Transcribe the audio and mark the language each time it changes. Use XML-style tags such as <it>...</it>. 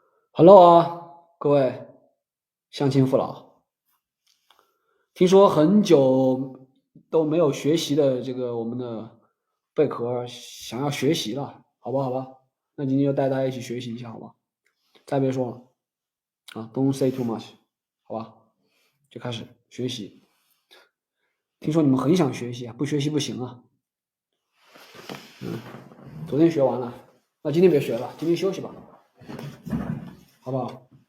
<zh>Hello 啊，各位乡亲父老，听说很久都没有学习的这个我们的贝壳想要学习了，好吧，好吧，那今天就带大家一起学习一下，好吧？再别说了啊，</zh> <en>Don't say too much，</en> <zh>好吧？就开始学习。听说你们很想学习啊，不学习不行啊。昨天学完了，那今天别学了，今天休息吧，好不好？</zh>